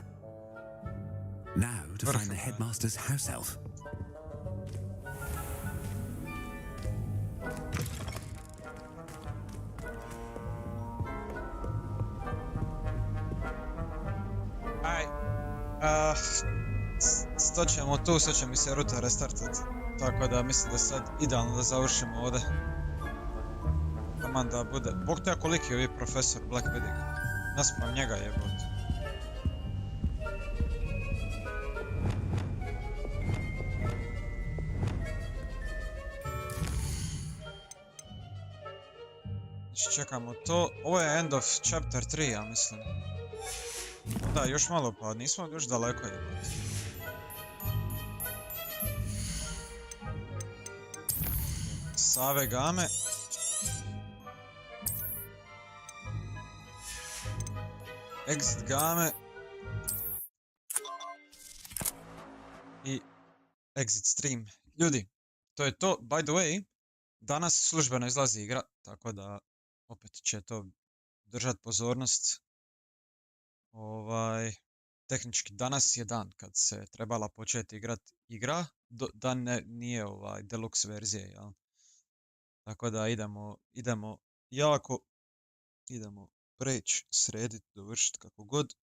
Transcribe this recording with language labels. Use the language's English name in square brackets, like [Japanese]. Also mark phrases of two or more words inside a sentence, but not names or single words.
[English] Now to find the headmaster's house elf. [Croatian] Stat ćemo tu, sad će mi se ruta restartat. Tako da mislim da sad idealno da završimo ovdje. Taman da bude. Bog te koliki je ovaj profesor Black vidi. Naspram njega jebote. Znači čekamo to. Ovo je [English] end of chapter 3, [Croatian] ja mislim. Da, još malo pa nismo još daleko jebote. [English] Save game. Exit game. I exit stream. [Croatian] Ljudi, to je to. [English] By the way, [Croatian] danas službeno izlazi igra, tako da opet će to držati pozornost. tehnički danas je dan kad se trebala početi igrat igra, da nije deluxe verzije, jel? Tako da idemo preći, srediti, dovršiti kako god.